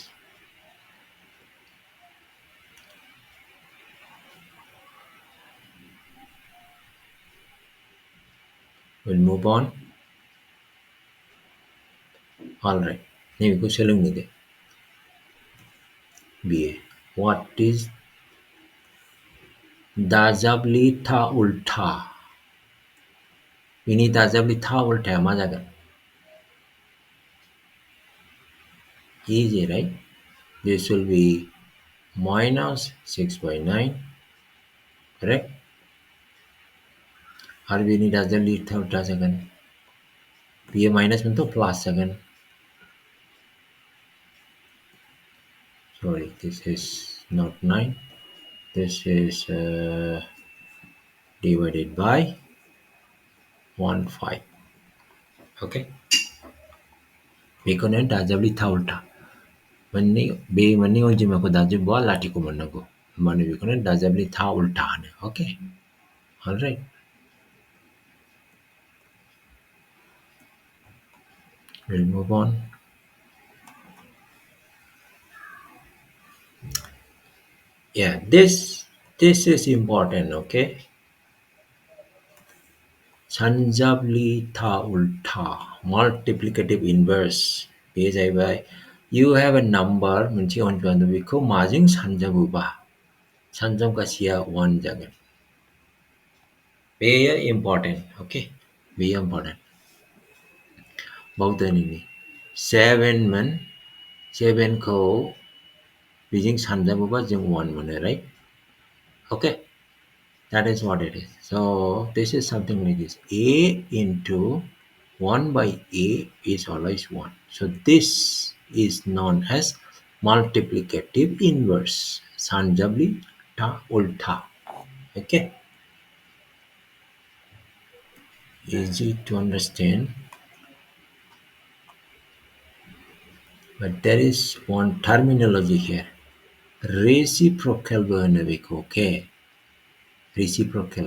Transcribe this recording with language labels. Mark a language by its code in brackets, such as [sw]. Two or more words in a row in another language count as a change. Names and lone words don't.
[en] We'll move on. Alright. Now we go BA. What is [brx] दाजाबलि था उल्टा? बिनि दाजाबलि था उल्टाया मा जागोन? [en] Easy, right? This will be minus 6 by 9. Correct? [brx] आरो बिनि दाजाबलि था उल्टा जागोन. बियो माइनास मोनथ' प्लास जागोन. [en] Sorry, this is not 9. This is divided by 1/5. Okay? [brx] बेखौनो दाजाबलि था उल्टा. बे मोननै अनजिमाखौ दाजाबोबा लाथिख' मोननांगौ. होमबानो बेखौनो दाजाबलि था उल्टा होनो. [en] Okay? Alright. We'll move on. Yeah, this is important. Okay? [brx] सानजाबलि था उल्टा [en] Multiplicative Inverse. [brx] बे जाहैबाय [en] you have a number [brx] मोनसे अनजिमा दं बेखौ माजों सानजाबोबा सानजाबगासेया 1 जागोन. बेयो important. Okay? बेयो important. बावदोनैनि 7 मोन 7 खौ बेजों सानजाबोबा जों 1 मोनो, [en] right? Okay? That is what it is. So this is something like this. A into 1 by A is always 1. So this is known as multiplicative inverse. [brx] Sanjabli ta ulta. [en] Okay, easy to understand. But there is one terminology here. Reciprocal vernacular. Okay, reciprocal.